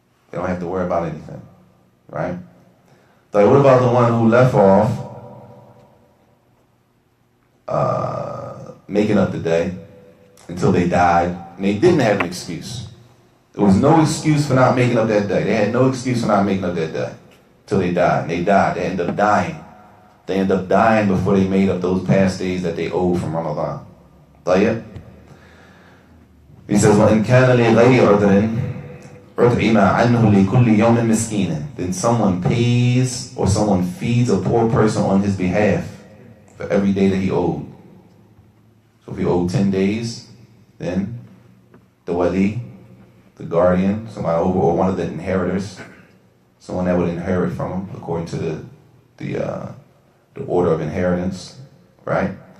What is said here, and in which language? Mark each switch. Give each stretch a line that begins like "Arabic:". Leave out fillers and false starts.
English: They don't have to worry about anything, right? So what about the one who left off making up the day until they died, and they didn't have an excuse? There was no excuse for not making up that day. They had no excuse for not making up that day. Till they died. And they died. They ended up dying. They ended up dying before they made up those past days that they owed from Ramadan.
Arabic: طيب.
English: He says,
Arabic: وَإِنْ كَانَ لِغَيْرِ عُذْرٍ أُطْعِمَ عَنْهُ لِكُلِّ يَوْمٍ مِسْكِينًا.
English: Then someone pays or someone feeds a poor person on his behalf for every day that he owed. So if he owed 10 days, then the wali, the guardian, somebody over, or one of the inheritors, someone that would inherit from him according to the order of inheritance, right?